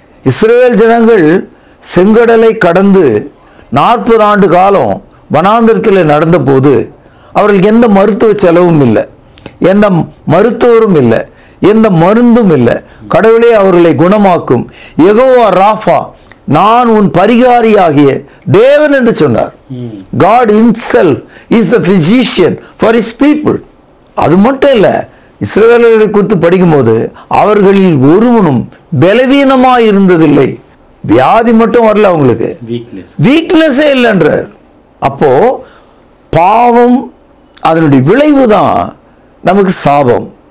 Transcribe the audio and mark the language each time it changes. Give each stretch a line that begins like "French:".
Tamil: இஸ்ரவேல் ஜனங்கள் செங்கடலை கடந்து 40 ஆண்டு காலம் வனாந்திரத்தில் நடந்த போது அவர்களுக்கு எந்த மருத்துவ செலவும் இல்லை, எந்த மருத்துவரும் இல்லை, எந்த மருந்தும் இல்லை. கடவுளே அவர்களை குணமாக்கும் யெகோவா ராஃபா, நான் உன் பரிகாரியாகிய தேவன் என்று சொன்னார்.
English: God himself is the physician for his people.
Tamil: அது மட்டும் இல்லை, இஸ்ரவேலர்களை குறித்து படிக்கும்போது அவர்களில் ஒருவனும் பலவீனமாக இருந்ததில்லை. வியாதி மட்டும் வரல, அவங்களுக்கு வீக்னஸே இல்லைன்றார். அப்போ பாவம் அதனுடைய விளைவு தான் நமக்கு சாபம்.